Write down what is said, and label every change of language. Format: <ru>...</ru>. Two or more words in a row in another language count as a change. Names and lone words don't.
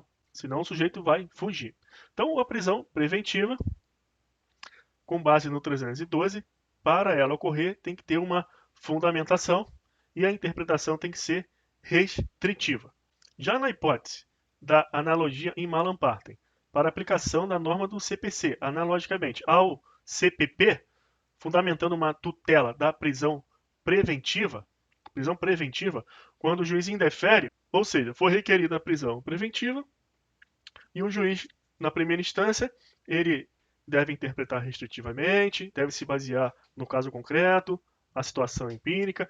<pt>Senão o sujeito vai fugir. Então a prisão preventiva, com base no 312, para ela ocorrer tem que ter uma fundamentação e a interpretação tem que ser restritiva. Já na hipótese da analogia</pt> <la>in malam partem,</la> <pt>para aplicação da norma do CPC, analogicamente ao CPP, fundamentando uma tutela da prisão preventiva, quando o juiz indefere, ou seja, for requerida a prisão preventiva, e o juiz, na primeira instância, ele deve interpretar restritivamente, deve se basear no caso concreto, a situação empírica.</pt>